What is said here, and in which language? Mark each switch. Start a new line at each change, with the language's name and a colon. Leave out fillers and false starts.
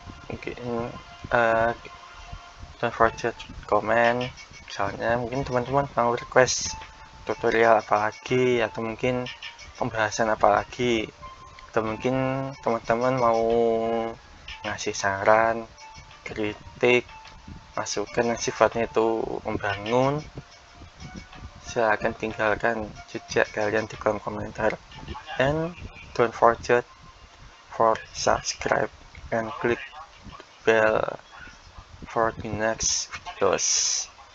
Indonesian: Mungkin
English: don't forget comment.
Indonesian: Misalnya mungkin teman-teman mau request tutorial apa lagi, atau mungkin pembahasan apa lagi, atau mungkin teman-teman mau ngasih saran, kritik, masukan yang sifatnya itu membangun, silahkan tinggalkan jejak kalian di kolom komentar.
English: And don't forget for subscribe and click bell for the next videos.